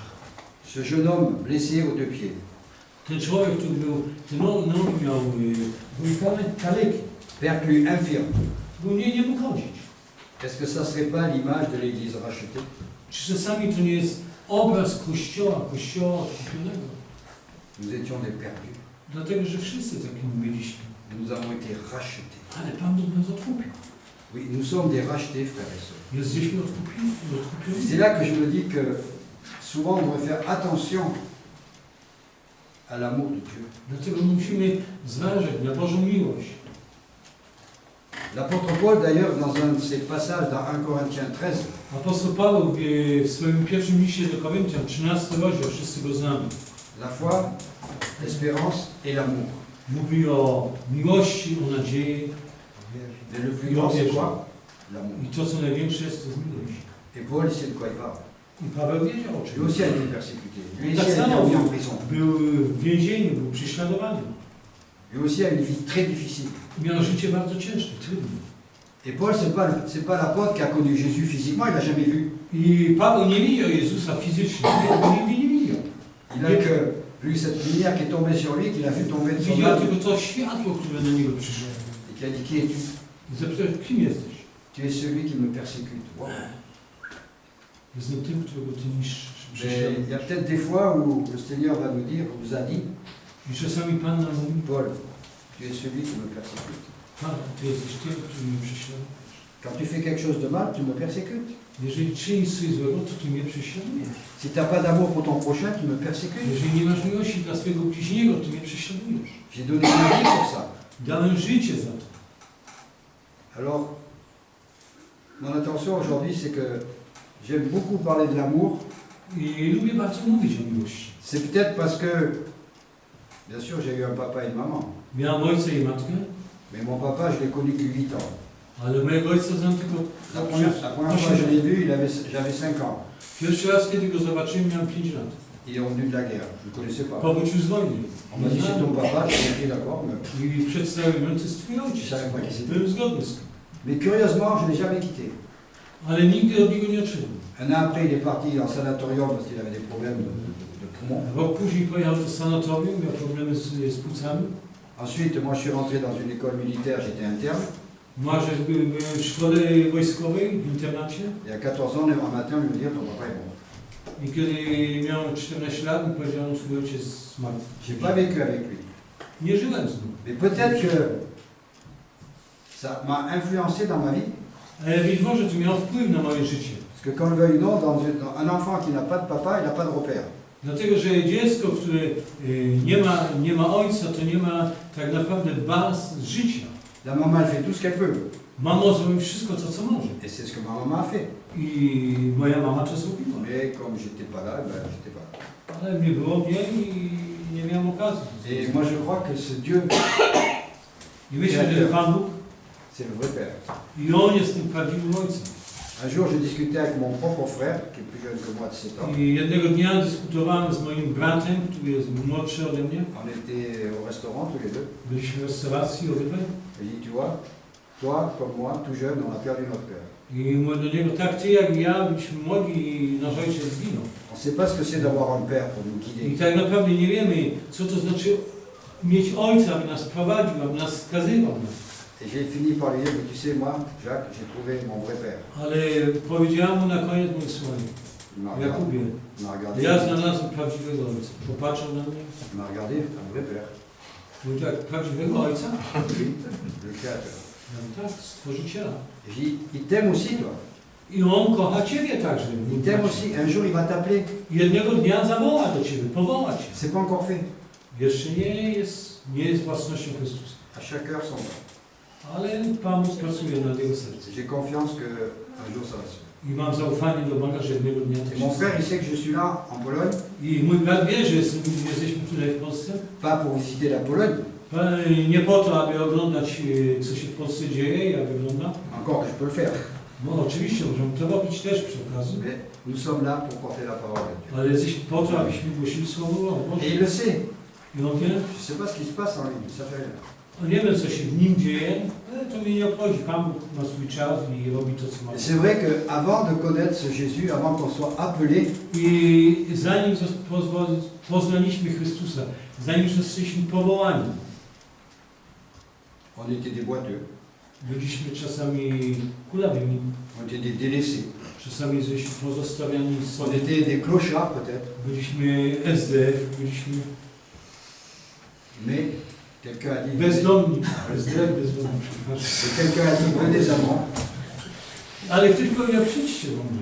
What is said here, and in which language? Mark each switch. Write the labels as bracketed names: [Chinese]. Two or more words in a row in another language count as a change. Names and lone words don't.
[French] Ce jeune homme blessé aux deux pieds, [Polish] Ten człowiek, który był, ten nogi miał, był kaleki, [French] perclus, infirme. [Polish] bo nie mógł chodzić. [French] Est-ce que ça ne serait pas l'image de l'Église rachetée? [Polish] Czy czasami to nie jest obraz Kościoła odkupionego? [French] Nous étions des perdus. [Polish] Dlatego, że wszyscy takimi byliśmy. [French] Nous avons été rachetés. [Polish] Ale Pan Bóg nas odkupił. [French] Oui, nous sommes des rachetés, frères et sœurs. [Polish] Jesteśmy odkupieni. [French] C'est là que je me dis que souvent on devrait faire attention à l'amour de Dieu. [Polish] Dlatego musimy zważać na Bożą miłość. [French] L'apôtre Paul, d'ailleurs, dans un de ses passages dans 1 Corinthiens 13, [Polish] Apostoł Paweł w swoim pierwszym liście do Koryntian, 13 rozdział, wszyscy go znamy, [French] la foi, l'espérance et l'amour. [Polish] mówi o miłości, o nadziei [French] Mais le plus grand, c'est quoi? L'amour. [Polish] i to, co największe jest, to jest miłość. [French] Et Paul, il sait de quoi il parle. [Polish] I Paweł wiedział o [French] Lui [Polish] czym. [French] aussi a été persécuté. Lui [Polish] Tak [French] aussi a été [Polish] samo [French] mis en prison. [Polish] był w więzieniu, był prześladowany. [French] Lui aussi a une vie très difficile. [Polish] Miał życie bardzo ciężkie, trudne. [French] Et Paul, c'est pas l'apôtre qui a connu Jésus physiquement, il l'a jamais vu. [Polish] I Paweł nie widział Jezusa fizycznie, bo nigdy nie widział. [French] Il a que vu cette lumière qui est tombée sur lui, qu'il a vu tomber de son [Polish] Widział [French] âme, [Polish] tylko to światło, które na niego przyszło. [French] et qui a dit, qui es-tu? [Polish] I zapytał, kim jesteś? [French] Tu es celui qui me persécute. Wow. [Polish] Jestem tym, którego ty niszczysz. [French] Mais il y a peut-être des fois où le Seigneur va nous dire, nous a dit, [Polish] I czasami Pan nam mówi, [French] Paul, tu es celui qui me persécute. [Polish] Pan, ty jesteś tym, który mnie prześladujesz. [French] Quand tu fais quelque chose de mal, tu me persécutes. [Polish] Jeżeli czynisz coś złego, to ty mnie prześladujesz. [French] Si tu n'as pas d'amour pour ton prochain, tu me persécutes. [Polish] Jeżeli nie masz miłości dla swojego bliźniego, to mnie prześladujesz. [French] J'ai donné ma vie pour ça. [Polish] Dałem życie za to. [French] Alors, mon attention aujourd'hui, c'est que j'aime beaucoup parler de l'amour. [Polish] I lubię bardzo mówić o miłości. [French] C'est peut-être parce que, bien sûr, j'ai eu un papa et une maman. [Polish] Miałem ojca i matkę, [French] Mais mon papa, je l'ai connu que 8 ans. [Polish] ale mojego ojca znam tylko [French] La première fois que je l'ai vu, j'avais 5 ans. [Polish] Pierwszy raz, kiedy go zobaczyłem, miałem 5 lat. [French] Il est revenu de la guerre, je ne le connaissais pas. [Polish] Powrócił z wojny. [French] On m'a dit c'est ton papa, je suis dit d'accord, mais... [Polish] I przedstawiłem, to jest twój ojciec. [French] Je savais pas qui c'était. [Polish] Byłem zgodny z tym. [French] Mais curieusement, je ne l'ai jamais quitté. [Polish] Ale nigdy od niego nie odszedłem. [French] Un an après, il est parti en sanatorium parce qu'il avait des problèmes de poumons. [Polish] Rok później pojechał do sanatorium, miał problemy z płucami. [French] Ensuite, moi, je suis rentré dans une école militaire, j'étais interne. [Polish] Marzec byłem w szkole wojskowej, w internacie. [French] Et à 14 ans, un matin, il me dit, ton papa est mort. [Polish] I kiedy miałem 14 lat, mi powiedziano, że twój ojciec zmarł. [French] J'ai pas vécu avec lui. [Polish] Nie żyłem z nim. [French] Mais peut-être que ça m'a influencé dans ma vie. [Polish] Ale być może to miało wpływ na moje życie. [French] Parce que qu'on le veuille ou non, dans un enfant qui n'a pas de papa, il n'a pas de repère. [Polish] Dlatego, że dziecko, które nie ma ojca, to nie ma tak naprawdę baz życia. [French] La maman, elle fait tout ce qu'elle peut. [Polish] Mama zrobi wszystko to, co może. [French] Et c'est ce que ma maman a fait. [Polish] I moja mama to zrobiła. [French] Mais comme j'étais pas là, ben, j'étais pas là. [Polish] Ale mnie było mnie i nie miałem okazji. [French] Et moi, je crois que ce Dieu, [Polish] I myślę, że Pan Bóg [French] c'est le vrai Père. [Polish] i On jest tym prawdziwym ojcem. [French] Un jour, je discutais avec mon propre frère, qui est plus jeune que moi de 7 ans. [Polish] I jednego dnia dyskutowałem z moim bratem, który jest młodszy ode mnie. [French] On était au restaurant tous les deux. [Polish] Byliśmy w restauracji obydwaj. [French] Je lui dis, tu vois, toi comme moi, tout jeune, on a perdu notre père. [Polish] I mówię do niego, tak ty jak i ja, byliśmy młodzi i nasz ojciec zginął. [French] On ne sait pas ce que c'est d'avoir un père pour nous guider. [Polish] I tak naprawdę nie wiemy, co to znaczy mieć ojca, aby nas prowadził, aby nas wskazywał. [French] Et j'ai fini par lui dire, mais tu sais, moi, Jacques, j'ai trouvé mon vrai père. [Polish] Ale powiedziałem mu na koniec mój słuchaj, [French] Il m'a regardé. [Polish] Jakubie, [French] Il m'a regardé. [Polish] ja znalazłem prawdziwego ojca. Popatrzył na mnie, [French] Il m'a regardé, un vrai père. [Polish] mówił tak, prawdziwego ojca? [French] Oui, le créateur. [Polish] Ja mówię, tak, stworzyciela. [French] Et j'ai dit, il t'aime aussi, toi. [Polish] I on kocha Ciebie także. [French] Il t'aime aussi. Un jour, il va t'appeler. [Polish] Jednego dnia zawoła do Ciebie, powoła Cię. [French] C'est pas encore fait. [Polish] Jeszcze nie jest własnością Chrystusa. [French] À chaque heure, son temps. [Polish] Ale Pan Bóg pracuje nad jego sercem. [French] J'ai confiance qu'un jour, ça va se faire. [Polish] I mam zaufanie do Boga, że jednego dnia to [French] Et [Polish] się [French] mon frère, [Polish] stanie. [French] il sait que je suis là, en Pologne, [Polish] I mój brat wie, że jesteśmy tutaj w Polsce. [French] pas pour visiter la Pologne, [Polish] Nie po to, aby oglądać, co się w Polsce dzieje, jak wygląda. [French] encore que je peux le faire. [Polish] No oczywiście, możemy to robić też przy okazji. [French] Mais nous sommes là pour porter la parole de Dieu. [Polish] Ale jesteśmy po to, abyśmy głosili Słowo [French] Et [Polish] Boże. [French] il le sait. [Polish] I on wie, [French] Je ne sais pas ce qui se passe en lui, mais ça fait rien. [Polish] on nie wie, co się w nim dzieje, ale to mnie nie obchodzi. Pan Bóg ma swój czas i robi to, co ma. [French] Et c'est vrai qu'avant de connaître ce Jésus, avant qu'on soit appelé, [Polish] I zanim poznaliśmy Chrystusa, zanim zostaliśmy powołani, [French] on était des boiteux, [Polish] byliśmy czasami kulawymi, [French] on était des délaissés, [Polish] czasami byliśmy pozostawiani [French] on [Polish] sobie, [French] était des clochards peut-être, [Polish] byliśmy SDF, byliśmy [French] mais quelqu'un a dit, [Polish] bezdomni, SDF bezdomni, przepraszam. [French] et quelqu'un a dit, venez à moi. [Polish] Ale ktoś powiedział, przyjdźcie do mnie.